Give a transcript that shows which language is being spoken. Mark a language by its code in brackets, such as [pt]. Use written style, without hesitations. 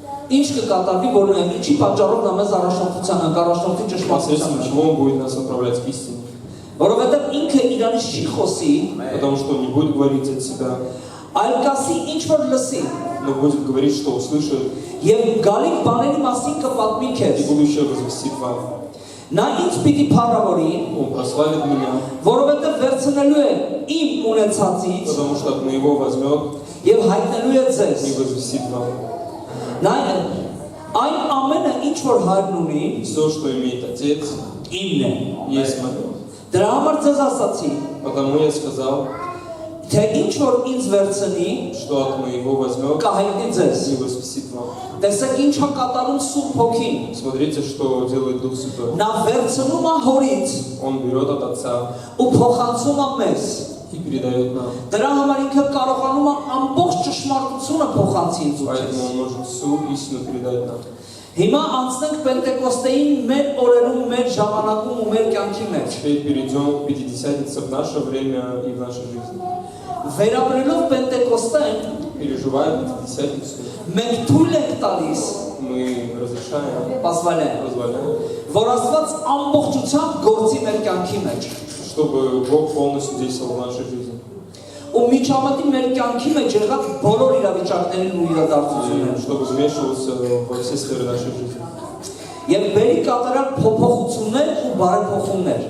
[hy] ինչ կկատարվի որ ինչի պատճառով նա մեզ առաջնորդության կարողնորդի ճշմարտության [ru] посредством чего он будет нас направлять к истине. [hy] որովհետև ինքը իրանից չի խոսի [ru] Потому что он не будет говорить от себя, [hy] այլ կասի ինչ որ լսի [ru] но будет говорить, что услышит, [hy] եւ գալիք բաների մասին կպատմի [ru] и [hy] քեզ [ru] будущее возвестит вам. [hy] նա ինձ պիտի փառավորի [ru] Он прославит меня, [hy] որովհետև վերցնելու է իմ ունեցածից [ru] потому что от моего возьмет [hy] եւ հայտնելու է ձեզ [ru] и возвестит вам. [hy] նա այն ամենը ինչ որ հայրն ունի [ru] Все, что имеет Отец, [hy] ինն է [ru] есть мое. [hy] դրա համար ձեզ ասացի [ru] Потому я сказал, [hy] թե ինչ որ ինձ վերցնի [ru] что от моего возьмет [hy] կհայտնի ձեզ [ru] и возвестит вам. [hy] տեսեք ինչ է կատարում Սուրբ Հոգին [ru] Смотрите, что делает Дух Святой. [hy] նա վերցնում է հորից [ru] Он берет от Отца [hy] ու փոխանցում է մեզ [ru] и передает нам. [hy] դրա համար ինքը կարողանում է ամբողջ ճշմարտությունը փոխանցի ինձ ու [ru] Поэтому [hy] քեզ [ru] Он может всю истину передать нам. [hy] հիմա անցնենք Պենտեկոստեին մեր օրերում մեր ժամանակում ու մեր կյանքի մեջ [ru] Теперь перейдем к Пятидесятнице в наше время и в нашей жизни. [hy] վերապրելով Պենտեկոստեն [ru] Переживая Пятидесятницу, [hy] մենք թույլ ենք տալիս [ru] мы разрешаем, պասվալեն позволяем, [hy] որ Աստված ամբողջությամբ գործի մեր կյանքի մեջ [ru] чтобы Бог полностью действовал в нашей жизни. [hy] ու միջամտի մեր կյանքի մեջ եղած բոլոր իրավիճակներին ու իրադարձություններին [ru] Чтобы вмешивался во все сферы нашей жизни. [hy] եւ բերի կատարել փոփոխություններ ու բարեփոխումներ